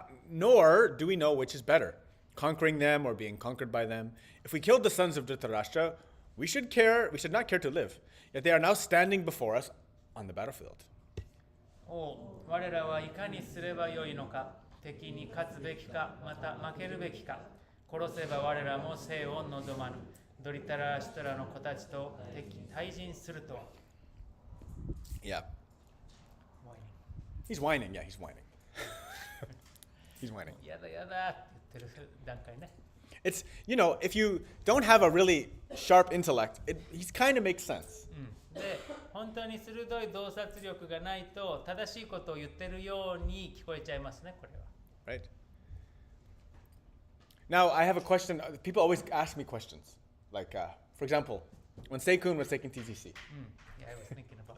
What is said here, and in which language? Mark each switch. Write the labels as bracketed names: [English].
[English] Nor do we know which is better, conquering them or being conquered by them. If we killed the sons of Dhritarashtra, we should not care to live. Yet they are now standing before us on the battlefield. [Japanese] 我らはいかにすればよいのか、敵に勝つべきか、また負けるべきか。殺せば我らも生を望まぬ。ドリタラシトラの子たちと対人するとは。 [English] Yeah. He's whining. Yeah, he's whining. He's whining. [Japanese] やだやだって言ってる段階ね。 [English] It's, if you don't have a really sharp intellect, he kind of makes sense. [Japanese] で、本当に鋭い洞察力がないと正しいことを言ってるように聞こえちゃいますね、これは。 [English] Right? Now, I have a question. People always ask me questions. Like, for example, when Seikun was taking TTC. Yeah, I was thinking about